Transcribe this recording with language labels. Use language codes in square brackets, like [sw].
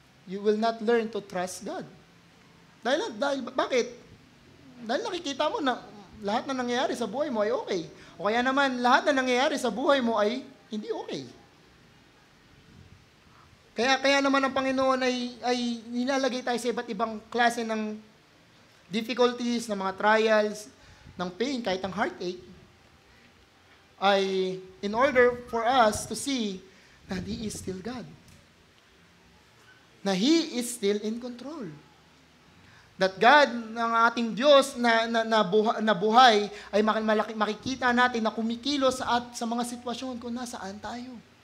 [en] You will not learn to trust God. [tl] Bakit? Dahil nakikita mo na lahat na nangyayari sa buhay mo ay okay. O kaya naman, lahat na nangyayari sa buhay mo ay hindi okay. Kaya naman ang Panginoon ay nilalagay tayo sa iba't ibang klase ng [en] difficulties, [tl] ng mga [en] trials, [tl] ng [en] pain, [tl] kahit ang [en] heartache, [tl] ay [en] in order for us to see that He is still God. [tl] Na [en] He is still in control. That God, [tl] ng ating Diyos na buhay, ay makikita natin na kumikilos sa mga sitwasyon kung nasaan tayo.